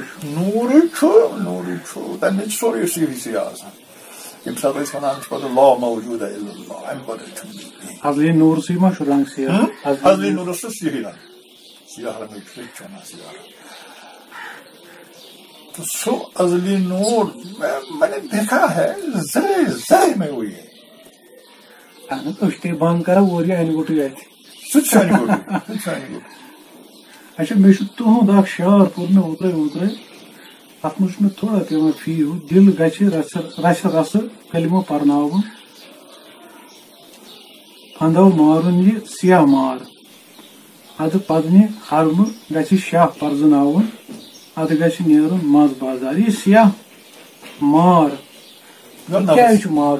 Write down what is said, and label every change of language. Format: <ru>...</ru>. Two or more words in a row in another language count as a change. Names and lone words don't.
<ks>نوٗرٕے چھُ تَمہِ چھُ سورُے سیاہی آسان ییٚمہِ ساتہٕ أسۍ وَنان چھِ پتہٕ لا موجوٗد اَمہِ پتہٕ چھُنہٕ ازلی نوٗرسٕے ما چھُ رنٛگ سیاہ ازلی نوٗرس چھُ سیاہی رنٛگ سیاہ رنٛگٕچ چھِ وَنان سیاہ رنٛگ تو سُہ ازلی نور</ks> <ur>میں نے دیکھا ہے ذرے میں ہوئی ہے</ur> <ks>أسۍ تے بنٛد کرو اور یہِ انہِ گوٚٹُے اَتہِ سُہ تہِ چھُ انہِ گوٚٹُے اچھا مےٚ چھُ تُہُنٛد اکھ شعر پوٚر مےٚ اوترے تتھ منٛز چھُ مےٚ تھوڑا پیٚوان فی ہیوٗ دِل گژھِ رژھِ رژھٕ کلمہٕ پرناوُن پھندو مارن یہ سیاہ مار اد پدنہ حرمہ گژھِ شاہ پرزناوُن اد گژھِ نیرُن مز بازار یہ سیاہ مار کیٛازِ چھُ مارُن</ks>